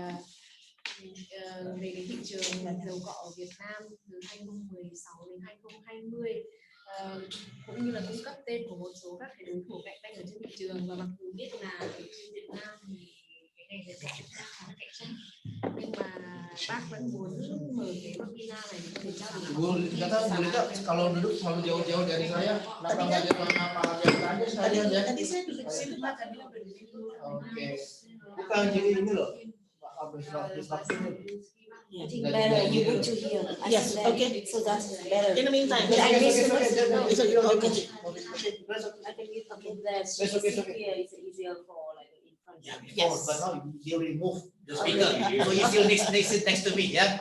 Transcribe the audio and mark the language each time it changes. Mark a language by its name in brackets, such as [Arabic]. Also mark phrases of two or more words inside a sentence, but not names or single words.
[Vietnamese] về cái thị trường dầu cọ ở Việt Nam từ 2016 đến 2020 cũng như là cung cấp tên của một số các cái đối thủ cạnh tranh ở trên thị trường, và mặc dù biết là ở trên Việt Nam thì cái ngành dầu cọ cũng đang khá là cạnh tranh, nhưng mà bác vẫn muốn mở cái webinar này để trao đổi. [Indonesian] Bu, boleh kalau duduk selalu jauh-jauh dari saya, kenapa nggak jangan nama aja sekalian ya? Tadi saya duduk di situ Pak, tadi berdiri dulu. Oke. Bukan jadi ini loh. [English] I think better you put to here. Yes, okay. So that's better. In the meantime, But I miss okay. okay. I think it's okay. That's okay. here is easier for like in front. Yes. But now you remove the speaker, so you still next to me, ya.